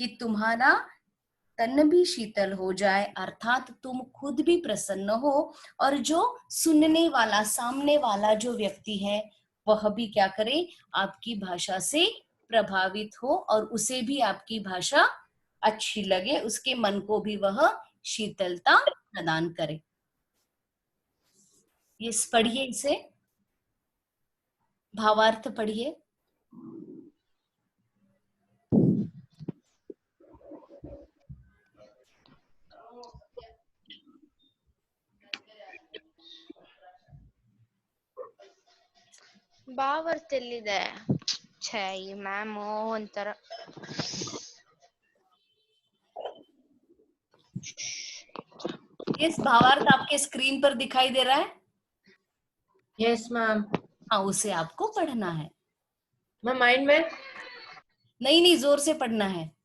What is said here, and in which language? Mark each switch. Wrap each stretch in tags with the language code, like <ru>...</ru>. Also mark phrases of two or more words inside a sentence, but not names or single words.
<hi>तुम्हारा तन भी शीतल हो जाए, अर्थात तुम खुद भी प्रसन्न हो और जो सुनने वाला, सामने वाला जो व्यक्ति है वह भी क्या करे, आपकी भाषा से प्रभावित हो और उसे भी आपकी भाषा अच्छी लगे, उसके मन को भी वह शीतलता प्रदान करे। ये पढ़िए, इसे भावार्थ पढ़िए।</hi> <kn>ಭಾವಾರ್ಥ ಎಲ್ಲಿದೆ? ಛೇ, ಈ ಮ್ಯಾಮು ಒಂಥರ.</kn> <hi>इस भावार्थ आपके स्क्रीन पर दिखाई दे रहा है?</hi> <en>yes ma'am.</en> <hi>हाँ, उसे आपको पढ़ना है।</hi> <en>ma'am mind</en> <hi>में नहीं नहीं, जोर से पढ़ना है।</hi>